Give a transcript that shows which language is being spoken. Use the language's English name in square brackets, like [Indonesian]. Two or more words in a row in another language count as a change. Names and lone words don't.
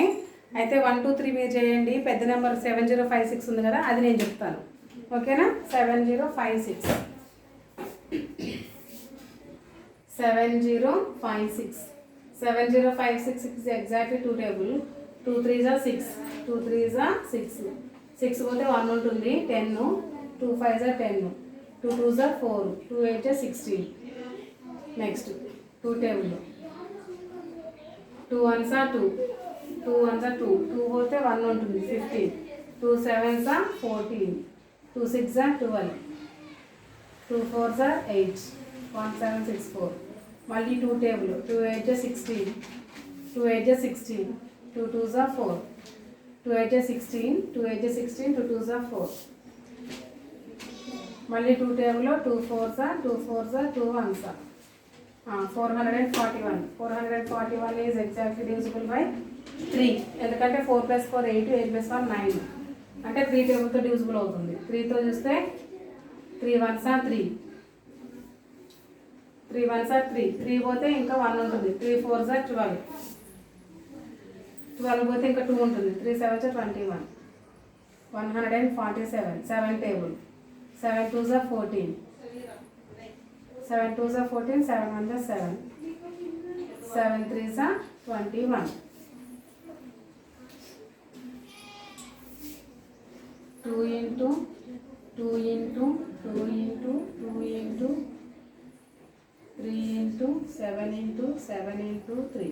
[Telugu] అయితే 1 2 3 మీరు చేయండి. పెద్ద నెంబర్ 7056 ఉంది కదా, అది నేను చెప్తాను. ఓకేనా. [English] 7056 7056 is exactly 2 table. 2 3s are 6, 2 3s are 6, 6 [Telugu] పోతే 1 ఉంటుంది [English] 10, 2 5s are 10, 2 2s are 4, 2 8s are 16. next 2 table, 2 1s are 2, 2 1s are 2, 2 [Telugu] పోతే 1 ఉంటుంది [English] 15, 2 7s are 14, 2 6s are 12, 2 4s are 8, 1 7 6 4. మళ్ళీ 2 టేబుల్, 2 8s are 16, 2 8s are 16, 2 2s are 4, 2 8s are 16, 2 8s are 16, 2 2s are 4. మళ్ళీ 2 టేబుల్, 2 4s are 2 4s are 2 1s are 441. 441 is exactly divisible by 3. [Telugu] ఎందుకంటే 4 + 4 8, 8 + 1 9. అంటే 3 [English] tableతో divisible [Telugu] అవుతుంది. 3తో చూస్తే [English] 3 1s are 3, 3 1s are 3, 3 [Telugu] పోతే ఇంకా 1 ఉంటుంది, [English] 3 4s are 12, 12 [Telugu] పోతే ఇంకా 2 ఉంటుంది, [English] 3 7s are 21, 147. 7 టేబుల్, 7 2s are 14, 7 2s are 14, 7 1s are 7, 7 3s are 21. 2 into 2 into 2 into 2 into 3 into 7 into 7 into 3.